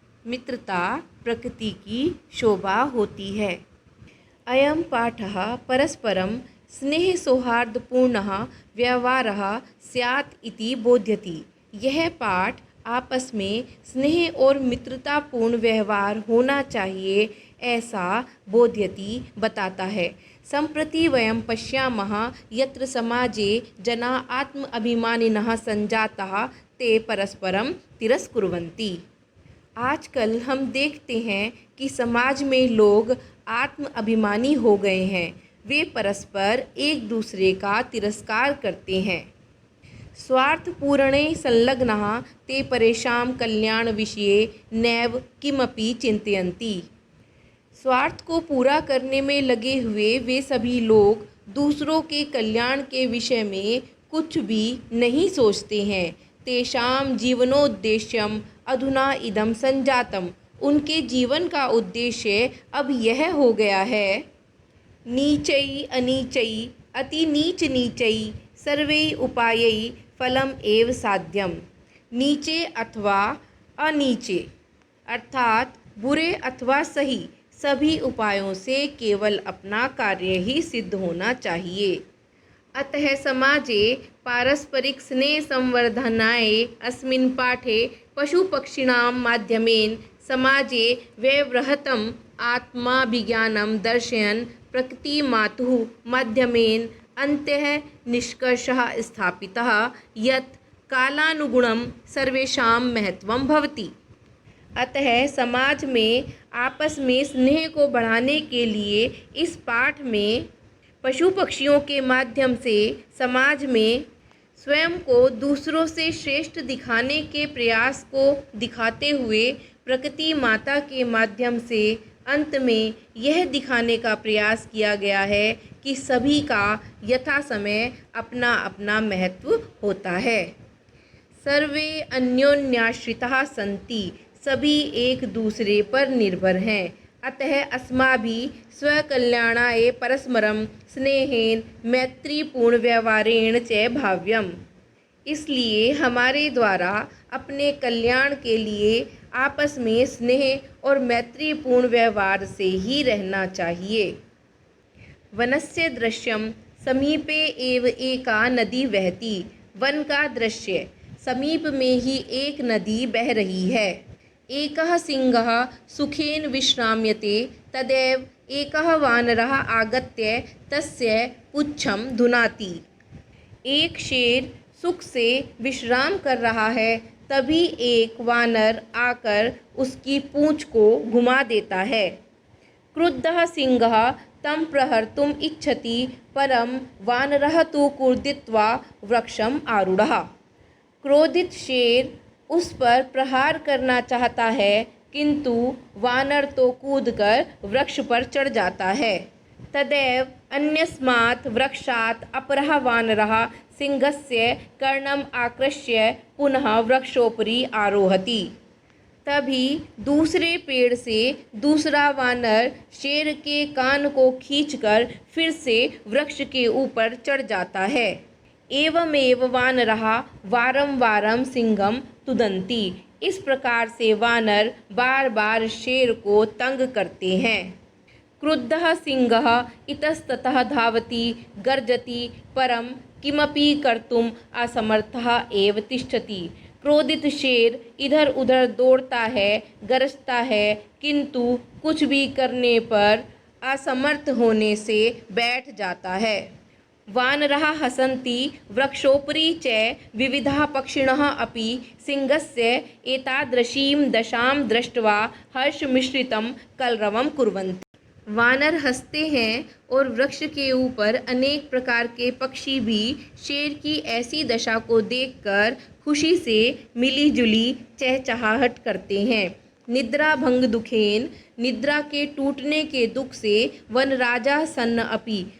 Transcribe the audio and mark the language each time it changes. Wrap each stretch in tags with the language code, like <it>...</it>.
<hi>मित्रता प्रकृति की शोभा होती है।</hi> <sa>अयं पाठः परस्परं स्नेहसौहार्दपूर्णः व्यवहारः स्यात् इति बोध्यति।</sa> <hi>यह पाठ आपस में स्नेह और मित्रतापूर्ण व्यवहार होना चाहिए ऐसा बोध्यति बताता है।</hi> <sa>सम्प्रति वयं पश्यामः यत्र समाजे जनाः आत्म अभिमानिनः संजाताः ते परस्परं तिरस्कुर्वन्ति।</sa> <hi>आजकल हम देखते हैं कि समाज में लोग आत्म अभिमानी हो गए हैं। वे परस्पर एक दूसरे का तिरस्कार करते हैं।</hi> <sa>स्वार्थपूर्णे संलग्नाः ते परेषां कल्याण विषये नैव किमपि चिन्तयन्ति।</sa> <hi>स्वार्थ को पूरा करने में लगे हुए वे सभी लोग दूसरों के कल्याण के विषय में कुछ भी नहीं सोचते हैं।</hi> <sa>तेषां जीवनोद्देश्यम अधुना इदं संजातम।</sa> <hi>उनके जीवन का उद्देश्य अब यह हो गया है।</hi> <sa>नीचै अनीचै अति नीच नीचै सर्वै उपायै फलम एव साध्यम।</sa> <hi>नीचे अथवा अनीचे अर्थात बुरे अथवा सही सभी उपायों से केवल अपना कार्य ही सिद्ध होना चाहिए।</hi> <sa>अतः समाजे पारस्परिक स्नेह संवर्धनाय अस्मिन् पाठे पशुपक्षिणां माध्यमेन समाजे व्यवहृतम् आत्माभिज्ञानं दर्शयन् प्रकृतिमातुः माध्यमेन अन्त्यः निष्कर्षः स्थापितः यत् कालानुगुणं सर्वेषां महत्वं भवति।</sa> <hi>अतः समाज में आपस में स्नेह को बढ़ाने के लिए इस पाठ में पशु पक्षियों के माध्यम से समाज में स्वयं को दूसरों से श्रेष्ठ दिखाने के प्रयास को दिखाते हुए प्रकृति माता के माध्यम से अंत में यह दिखाने का प्रयास किया गया है कि सभी का यथा समय अपना अपना महत्व होता है।</hi> <sa>सर्वे अन्योन्याश्रिताः सन्ति।</sa> <hi>सभी एक दूसरे पर निर्भर हैं।</hi> <sa>अतः अस्माभिः स्वकल्याणाय परस्परं स्नेहेन मैत्रीपूर्ण व्यवहारेण च भाव्यम्।</sa> <hi>इसलिए हमारे द्वारा अपने कल्याण के लिए आपस में स्नेह और मैत्रीपूर्ण व्यवहार से ही रहना चाहिए।</hi> <sa>वनस्य दृश्यम समीपे एव एका नदी बहती।</sa> <hi>वन का दृश्य समीप में ही एक नदी बह रही है।</hi> <sa>एकः सिंहः सुखेन विश्राम्यते तदैव एकः वानरः आगत्य तस्य पुच्छं धुनाति।</sa> <hi>एक शेर सुख से विश्राम कर रहा है, तभी एक वानर आकर उसकी पूंछ को घुमा देता है।</hi> <sa>क्रुद्धः सिंहः तं प्रहर्तुम् इच्छति परं वानरः तु कूर्दित्वा वृक्षम् आरूढ़ः।</sa> <hi>क्रोधित शेर उस पर प्रहार करना चाहता है, किंतु वानर तो कूदकर वृक्ष पर चढ़ जाता है।</hi> <sa>तदैव अन्यस्मात् वृक्षात् अपरः वानरः सिंहस्य कर्णम् आकृष्य पुनः वृक्षोपरि आरोहति।</sa> <hi>तभी दूसरे पेड़ से दूसरा वानर शेर के कान को खींचकर फिर से वृक्ष के ऊपर चढ़ जाता है।</hi> <sa>एवमेव वानरः वारं वारं सिंहं तुदन्ति।</sa> <hi>इस प्रकार से वानर बार बार शेर को तंग करते हैं।</hi> <sa>क्रुद्धः सिंहः इतस्ततः धावति गर्जति परं किमपि कर्तुम् असमर्थः एव तिष्ठति।</sa> <hi>क्रोधित शेर इधर उधर दौड़ता है, गरजता है, किंतु कुछ भी करने पर असमर्थ होने से बैठ जाता है।</hi> <sa>वानरः हसन्ति वृक्षोपरि च विविधाः पक्षिणः अपि सिंहस्य एतादृशीं दशां दृष्ट्वा हर्षमिश्रितं कलरवं कुर्वन्ति।</sa> <hi>वानर हंसते हैं और वृक्ष के ऊपर अनेक प्रकार के पक्षी भी शेर की ऐसी दशा को देखकर खुशी से मिलीजुली चहचहाहट करते हैं।</hi> <sa>निद्रा भंग दुखेन।</sa> <hi>निद्रा के टूटने के दुख से वन राजा सन्न अपि।</hi>